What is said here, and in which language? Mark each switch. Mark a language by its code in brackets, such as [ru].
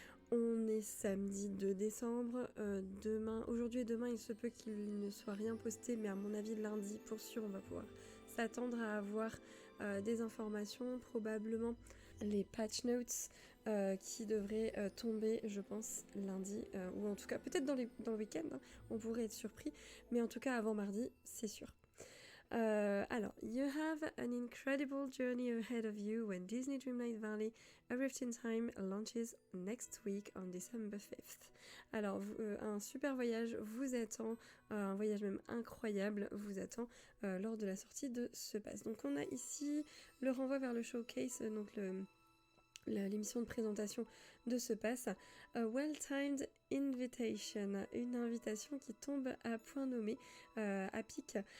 [fr] On est samedi 2 décembre, aujourd'hui et demain, il se peut qu'il ne soit rien posté, mais à mon avis, lundi, pour sûr, on va pouvoir s'attendre à avoir des informations, probablement les patch notes qui devraient tomber, je pense, lundi, ou en tout cas, peut-être dans le week-end, hein, on pourrait être surpris, mais en tout cas, avant mardi, c'est sûr. [en] Alors, you have an incredible journey ahead of you when Disney Dreamlight Valley, A Rift in Time launches next week on December 5th. [fr] Alors, un super voyage vous attend, un voyage même incroyable vous attend lors de la sortie de ce pass. Donc, on a ici le renvoi vers le showcase, donc l'émission de présentation de ce pass. [en] A well-timed invitation, [fr] une invitation qui tombe à point nommé, à pic.